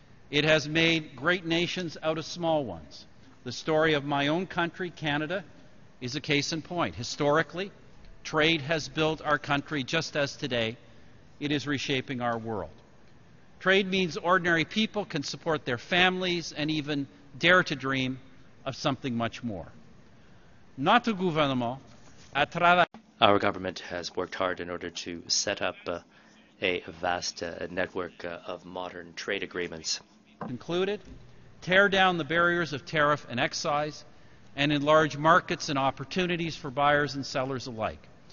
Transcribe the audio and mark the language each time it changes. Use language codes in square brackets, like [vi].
[en] It has made great nations out of small ones. The story of my own country, Canada, is a case in point. Historically, Trade has built our country just as today it is reshaping our world. Trade means ordinary people can support their families and even dare to dream of something much more. [fr] Notre gouvernement a travaillé. [en] Our government has worked hard in order to set up a vast network of modern trade agreements. Concluded, tear down the barriers of tariff and excise, and enlarge markets and opportunities for buyers and sellers alike.